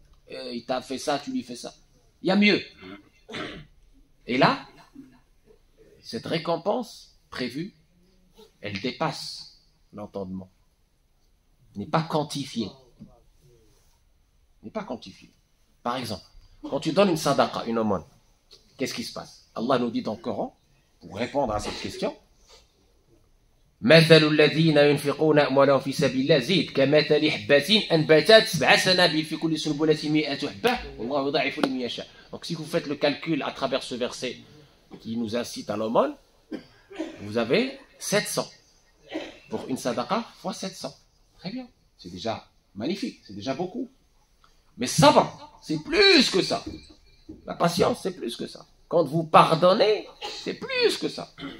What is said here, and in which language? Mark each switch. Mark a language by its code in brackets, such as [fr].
[fr] Il t'a fait ça, tu lui fais ça. Il y a mieux. Et là, cette récompense prévue, elle dépasse l'entendement. N'est pas quantifiée. N'est pas quantifiée. Par exemple, quand tu donnes une sadaqa, une aumône, qu'est-ce qui se passe? Allah nous dit dans le Coran, pour répondre à cette question, [ar] مثل الذين ينفقون أموالهم في سبيل الله زيد كمثل حبة أنبتت 7 سنابل في كل سنبلة 100 حبة والله يضاعف لمن يشاء. [fr] Donc si vous faites le calcul à travers ce verset qui nous incite à l'aumône, vous avez 700 pour une sadaqa fois 700. Très bien, c'est déjà magnifique, c'est déjà beaucoup. Mais sabr, c'est plus que ça. La patience, c'est plus que ça. Quand vous pardonnez, c'est plus que ça.